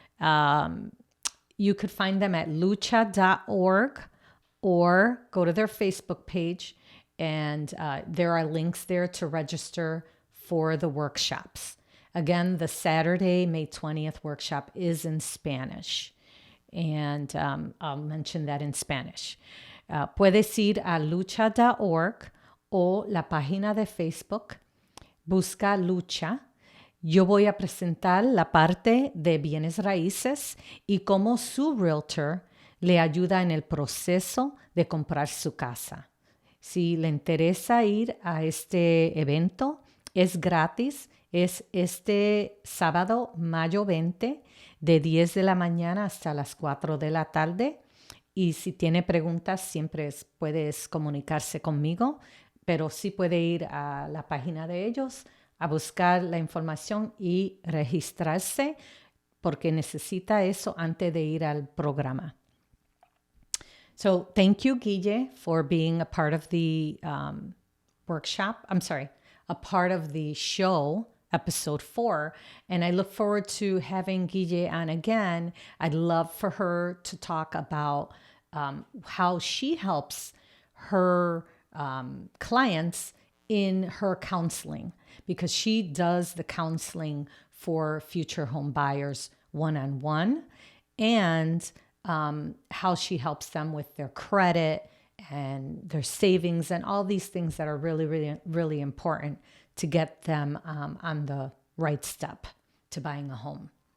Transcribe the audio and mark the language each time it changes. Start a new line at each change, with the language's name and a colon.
English: You could find them at lucha.org or go to their Facebook page, and there are links there to register for the workshops. Again, the Saturday, May 20th workshop is in Spanish. And I'll mention that in Spanish.
Spanish: Puedes ir a lucha.org o la página de Facebook. Busca Lucha. Yo voy a presentar la parte de bienes raíces y cómo su realtor le ayuda en el proceso de comprar su casa. Si le interesa ir a este evento, es gratis. Es este sábado, mayo 20, de 10 de la mañana hasta las 4 de la tarde. Y si tiene preguntas, siempre puedes comunicarse conmigo, pero sí puede ir a la página de ellos a buscar la información y registrarse, porque necesita eso antes de ir al programa.
English: So thank you, Guille, for being a part of the workshop. I'm sorry, a part of the show, episode 4. And I look forward to having Guille on again. I'd love for her to talk about how she helps her clients in her counseling, because she does the counseling for future home buyers one-on-one, and how she helps them with their credit and their savings and all these things that are really, really, really important to get them on the right step to buying a home.